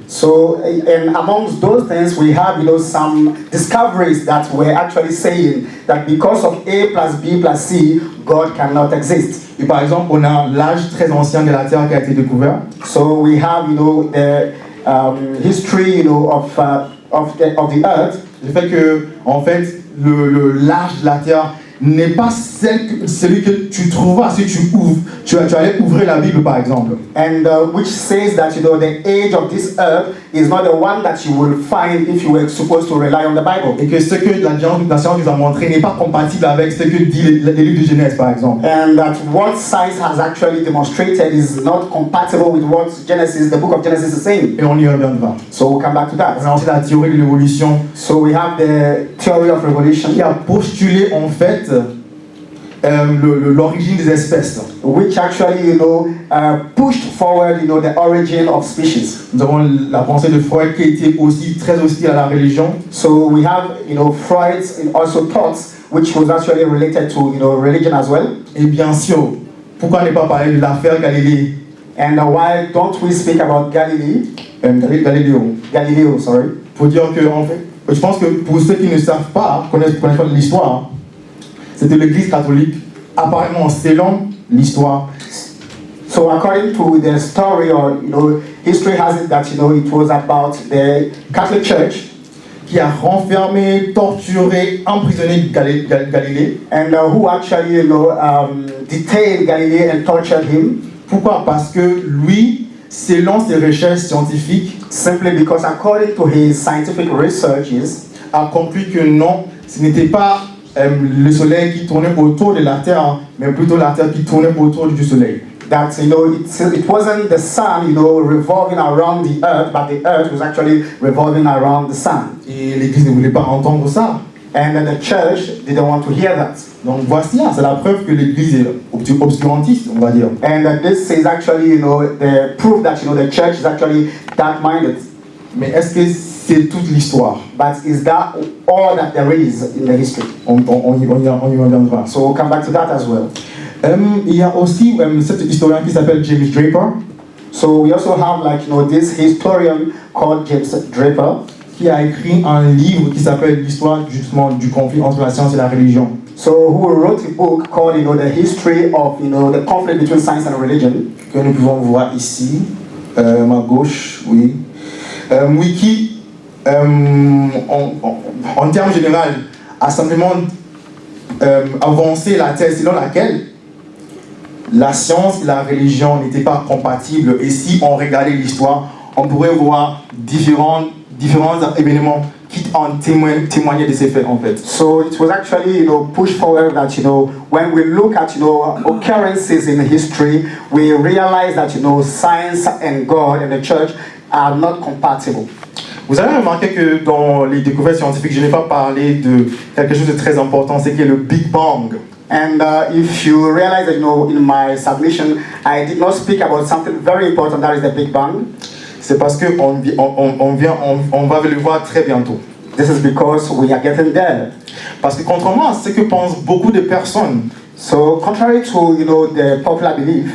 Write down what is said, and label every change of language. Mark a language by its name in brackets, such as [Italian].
[English] So, and amongst those things, we have, some discoveries that were actually saying that because of A plus B plus C, God cannot exist. [French] Et par exemple, on a l'âge très ancien de la Terre qui a été découvert. [English] So we have, the history, of the earth. [French] Le fait que, en fait, l'âge de la Terre n'est pas celui que tu trouveras si tu allais ouvrir la Bible par exemple. [English] And which says that the age of this earth is not the one that you will find if you were supposed to rely on the Bible. [French] Et que ce que la science nous a montré n'est pas compatible avec ce que dit les livres de Genèse par exemple. [English] And that what science has actually demonstrated is not compatible with what the book of Genesis is saying. [French] Et on y reviendra. [English] So we'll come back to that. [French] On a aussi la théorie de l'évolution. [English] So we have the theory of evolution. [French] Qui a postulé en fait l'origine des espèces. [English] Which actually, pushed forward, the origin of species. [French] Nous avons la pensée de Freud qui était aussi très hostile à la religion. [English] So we have, Freud's also thoughts which was actually related to, religion as well. [French] Et bien sûr, pourquoi ne pas parler de l'affaire Galilée? [English] And why don't we speak about Galileo? Galileo, sorry. [French] Pour dire que, en fait, je pense que pour ceux qui ne savent pas, connaissent pas l'histoire, c'était l'Église catholique, apparemment selon l'histoire. [English] So according to the story, or history has it that it was about the Catholic Church [French] qui a renfermé, torturé, emprisonné Galilée. [English] And who actually detained Galileo and tortured him. [French] Pourquoi? Parce que lui, selon ses recherches scientifiques, [English] simply because according to his scientific researches, [French] a conclu que non, ce n'était pas le soleil qui tournait autour de la Terre, mais plutôt la Terre qui tournait autour du soleil. [English] That it wasn't the sun revolving around the earth, but the earth was actually revolving around the sun. [French] Et l'Église ne voulait pas entendre ça. [English] And then the church didn't want to hear that. [French] Donc voici, c'est la preuve que l'Église est obscurantiste, on va dire. [English] And this is actually the proof that the church is actually dark-minded. [French] Mais est-ce que c'est toute l'histoire? [English] But is that all that there is in the history? [French] On y reviendra. [English] So we'll come back to that as well. [French] Il y a aussi cet historien qui s'appelle James Draper. [English] So we also have this historian called James Draper, [French] qui a écrit un livre qui s'appelle l'histoire justement du conflit entre la science et la religion. [English] So who wrote a book called the history of the conflict between science and religion. [French] Que nous pouvons voir ici, ma gauche, oui. Oui, qui en termes généraux a simplement avancé la thèse selon laquelle la science et la religion n'étaient pas compatibles, et si on regardait l'histoire, on pourrait voir différents événements qui en témoignaient de ces faits en fait. [English] So it was actually pushed forward that when we look at occurrences in history, we realize that science and God and the church are not compatible. [French] Vous avez remarqué que dans les découvertes scientifiques, je n'ai pas parlé de quelque chose de très important, c'est que le Big Bang. [English] And if you realize that in my submission, I did not speak about something very important, that is the Big Bang. [French] C'est parce que on va le voir très bientôt. [English] This is because we are getting there. [French] Parce que contrairement à ce que pensent beaucoup de personnes, [English] so contrary to the popular belief,